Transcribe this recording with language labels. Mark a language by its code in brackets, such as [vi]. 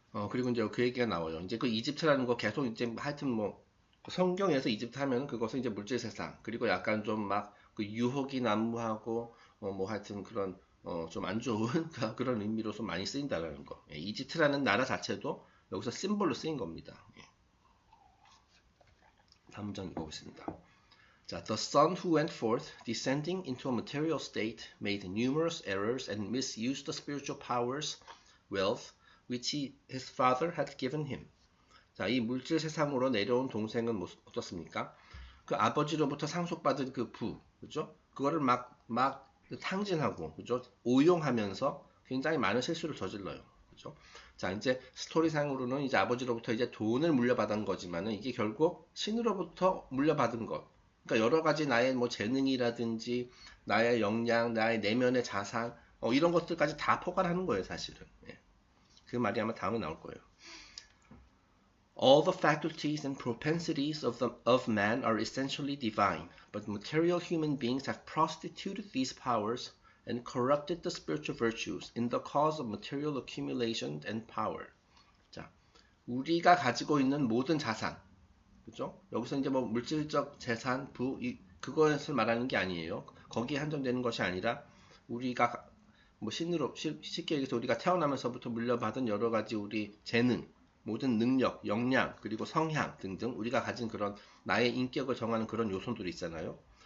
[ko] 그리고 이제 그 얘기가 나와요. 이제 그 이집트라는 거 계속 이제 하여튼 뭐 성경에서 이집트 하면 그것은 이제 물질 세상, 그리고 약간 좀 막 그 유혹이 난무하고 뭐 하여튼 그런 좀 안 좋은 그런 의미로서 많이 쓰인다라는 거. 예, 이집트라는 나라 자체도 여기서 심볼로 쓰인 겁니다. 예. 다음 문장 읽어보겠습니다. [en] 자, the son who went forth, descending into a material state, made numerous errors and misused the spiritual powers, wealth, which his father had given him. [ko] 자, 이 물질 세상으로 내려온 동생은 어떻습니까? 그 아버지로부터 상속받은 그 그죠? 그거를 막 탕진하고, 그죠? 오용하면서 굉장히 많은 실수를 저질러요. 그죠? 자, 이제 스토리상으로는 이제 아버지로부터 이제 돈을 물려받은 거지만은 이게 결국 신으로부터 물려받은 것. 그러니까 여러 가지 나의 뭐 재능이라든지 나의 역량, 나의 내면의 자산, 이런 것들까지 다 포괄하는 거예요, 사실은. 예. 그 말이 아마 다음에 나올 거예요. [en] All the faculties and propensities of man are essentially divine, but material human beings have prostituted these powers and corrupted the spiritual virtues in the cause of material accumulation and power. [ko] 자, 우리가 가지고 있는 모든 자산, 그죠? 여기서 이제 뭐 물질적 재산, 그것을 말하는 게 아니에요. 거기에 한정되는 것이 아니라 우리가 뭐 신으로 쉽게 얘기해서 우리가 태어나면서부터 물려받은 여러 가지 우리 재능, 모든 능력, 역량, 그리고 성향 등등 우리가 가진 그런 나의 인격을 정하는 그런 요소들이 있잖아요.